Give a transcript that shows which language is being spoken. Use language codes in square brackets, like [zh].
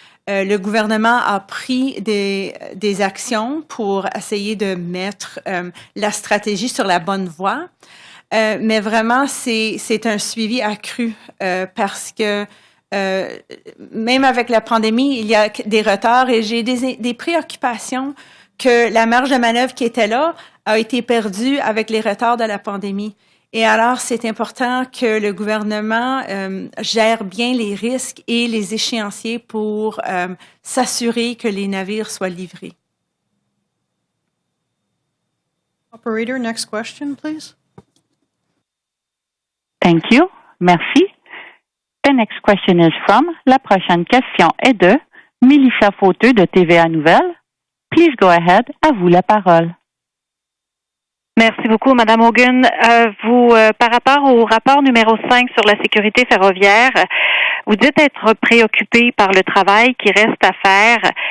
[fr] Le gouvernement a pris des actions pour essayer de mettre la stratégie sur la bonne voie, mais vraiment, c'est un suivi accru parce que même avec la pandémie, il y a des retards et j'ai des préoccupations que la marge de manœuvre qui était là a été perdue avec les retards de la pandémie. Et alors, c'est important que le gouvernement gère bien les risques et les échéanciers pour s'assurer que les navires soient livrés. [en] Operator, next question, please. Thank you. Merci. The next question is from. [fr] La prochaine question est de Mélissa Fauteux de TVA Nouvelles. [en] Please go ahead. [fr] À vous la parole. Merci beaucoup, Madame Hogan. Par rapport au rapport numéro 5 sur la sécurité ferroviaire, vous dites être préoccupé par le travail qui reste à faire.